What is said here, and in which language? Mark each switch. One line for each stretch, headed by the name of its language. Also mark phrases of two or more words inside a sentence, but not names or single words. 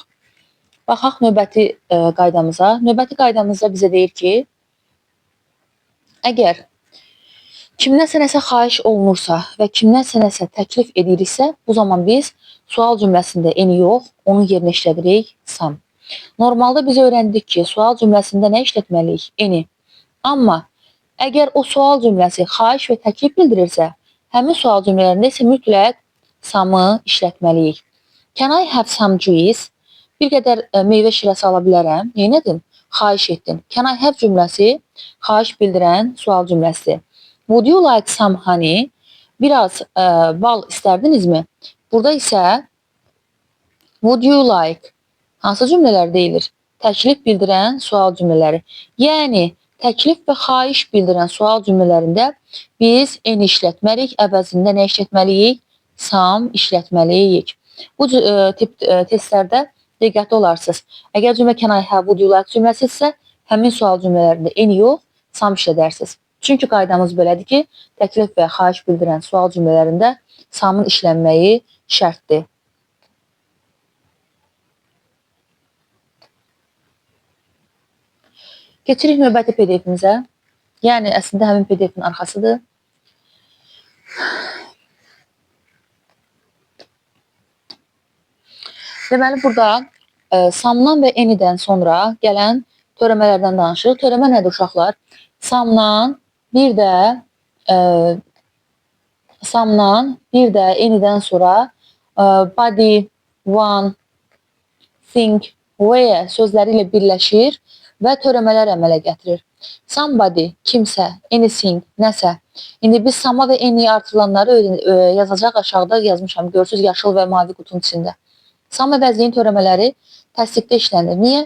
Azerbaijani: Baxaq növbəti qaydamıza. Növbəti qaydamızda bizə deyir ki, əgər kimdənsə nəsə xahiş olunursa və kimdənsə nəsə təklif ediriksə, bu zaman biz sual cümləsində eni yox, onun yerinə işlədirik sam. Normalda biz öyrəndik ki, sual cümləsində nə işlətməliyik? Eni. Amma əgər o sual cümləsi xahiş və təklif bildirirsə, həmin sual cümlələrində isə mütləq samı işlətməliyik.
English: Can I have some juice?
Azerbaijani: Bir qədər meyvə şirəsi ala bilərəm. Neynədin? Xahiş etdin.
English: Can I have
Azerbaijani: cümləsi xahiş bildirən sual cümləsi.
English: Would you like some honey?
Azerbaijani: Biraz bal istərdinizmi? Burada isə
English: would you like
Azerbaijani: hansı cümlələr deyilir? Təklif bildirən sual cümlələri. Yəni, təklif və xahiş bildirən sual cümlələrində biz eni işlətməliyik, əvəzində nə işlətməliyik? Sam işlətməliyik. Bu tip testlərdə diqqətli olarsınız. Əgər cümlə
English: can I have, would you like
Azerbaijani: cümləsi isə həmin sual cümlələrində eni yox, sam işlədərsiniz. Çünki qaydamız belədir ki, təklif və xahiş bildirən sual cümlələrində samın işlənməyi şərtdir. Keçirik növbəti PDF-imizə. Yəni, əslində həmin PDF-in arxasıdır. Deməli, burada samdan və enidən sonra gələn törəmələrdən danışırıq. Törəmə nədir uşaqlar? Samdan bir də Some'dan bir də any'dən sonra
English: body, one, think, where
Azerbaijani: sözləri ilə birləşir və törəmələr əmələ gətirir. Somebody, kimsə, anything, nəsə. İndi biz sama və any'yi artırılanları yazacaq, aşağıda yazmışam. Görürsünüz, yaşıl və mavi qutunun içində. Some əvəzliyin törəmələri təsdiqdə işlənir. Niyə?